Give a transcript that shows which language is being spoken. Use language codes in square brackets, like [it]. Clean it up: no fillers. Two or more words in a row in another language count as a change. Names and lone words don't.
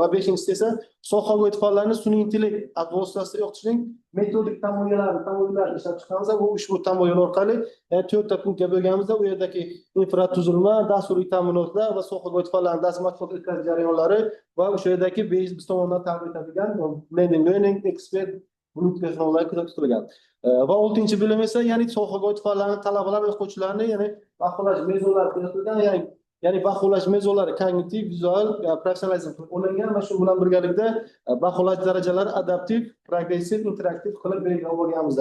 [uz] Va 5-inchisi esa sohaga oid fanlarni sun'iy intellekt vositasida o'qitishning metodik tamoyillarini ishlab chiqamiz. Bu ushbu tamoyil orqali 4 ta punktga bo'lganimizda u yerdagi infratuzilma, dasturiy ta'minotlar va sohaga oid fanlarning dars mashg'ulot o'tkazish jarayonlari va o'sha yerdagi biz tomonidan taqdim etilgan [en] blended learning, [uz] expert bulut texnologiyalar ko'zda tutilgan. Va 6-bo'lim esa ya'ni sohaga oid fanlarni talabalar va o'quvchilarni ya'ni baholash mezonlari ko'rsatilgan, ya'ni baholash mezonlari kognitiv, vizual, professionalizm olingan va shu bilan birgalikda baholash darajalari adaptiv, progressiv, interaktiv qilib belgilab olganimizda.